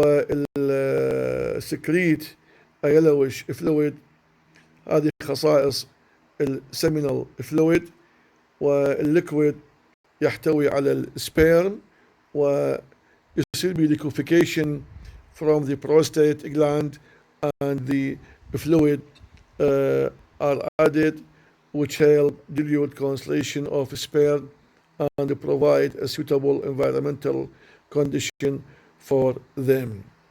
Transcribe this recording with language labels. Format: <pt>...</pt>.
<en>والسكريت a yellowish fluid.</en> <ar>هذه خصائص السيمينال فلويد. والليكويد يحتوي على السبيرم ويصير</ar> <en>liquefaction from the prostate gland and the fluid are added which help dilute concentration of sperm and provide a suitable environmental condition for them.</en>